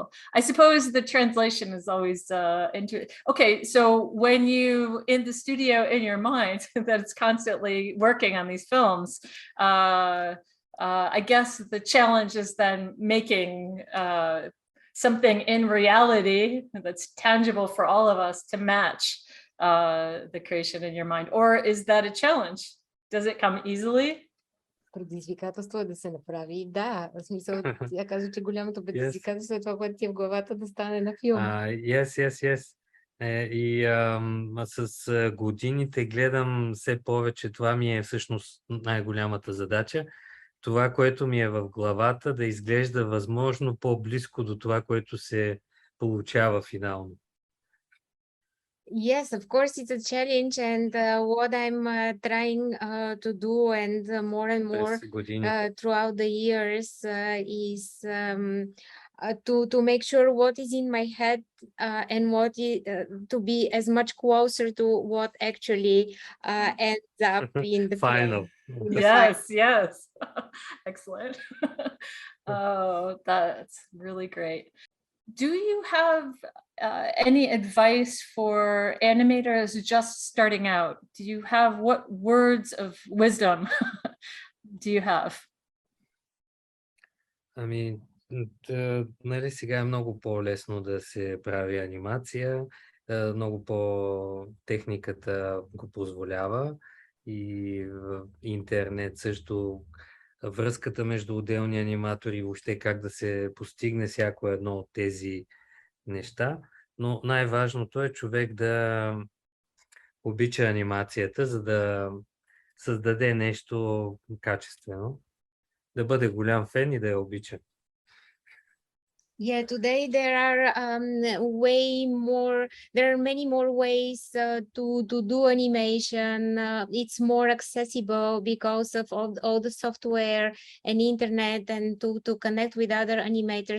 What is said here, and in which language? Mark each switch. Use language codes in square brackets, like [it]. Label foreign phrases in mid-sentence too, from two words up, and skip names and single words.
[en] I suppose the translation is always okay, so when you in the studio in your mind that it's constantly working on these films, I guess the challenge is then making something in reality that's tangible for all of us to match the creation in your mind. Or is that a challenge? Does it come easily? [bg] Предизвикателство е да се направи. Да, в смисъл, тя казва, че голямото предизвикателство е това, което ти е в главата, да стане на филм. [en] Yes. [bg] И с годините гледам все повече. Това ми е всъщност най-голямата задача. Това, което ми е в главата, да изглежда възможно по-близко до това, което се получава финално. [en] Yes, of course, it's a challenge, and what I'm trying to do, and more throughout the years, is to make sure what is in my head and what is, to be as much closer to what actually ends up in the final. Yes. Excellent. Oh, that's really great. Do you have any advice for animators just starting out? Do you have, what words of wisdom do you have? [bg] Нали, сега е много по-лесно да се прави анимация, много по-техниката го позволява и в интернет също връзката между отделни аниматори, въобще как да се постигне всяко едно от тези неща, но най-важното е човек да обича анимацията, за да създаде нещо качествено, да бъде голям фен и да я обича. [en] Yeah, today there are many more ways to do animation. It's more accessible because of all the software and internet, and to connect with other animators.